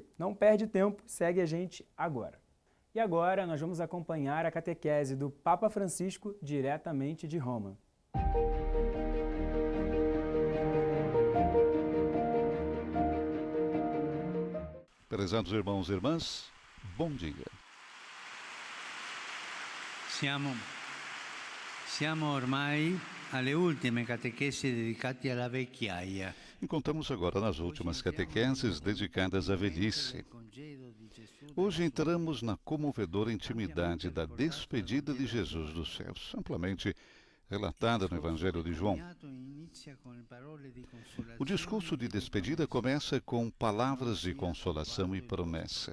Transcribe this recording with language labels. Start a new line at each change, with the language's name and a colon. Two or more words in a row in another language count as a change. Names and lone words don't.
Portuguese: Não perde tempo, segue a gente agora. E agora nós vamos acompanhar a catequese do Papa Francisco diretamente de Roma. Prezados irmãos e irmãs, bom dia.
Italian: Siamo ormai alle ultime catechesi dedicate alla vecchiaia.
Portuguese: Encontramos agora nas últimas catequeses dedicadas à velhice. Hoje entramos na comovedora intimidade da despedida de Jesus dos céus, amplamente relatada no Evangelho de João. O discurso de despedida começa com palavras de consolação e promessa.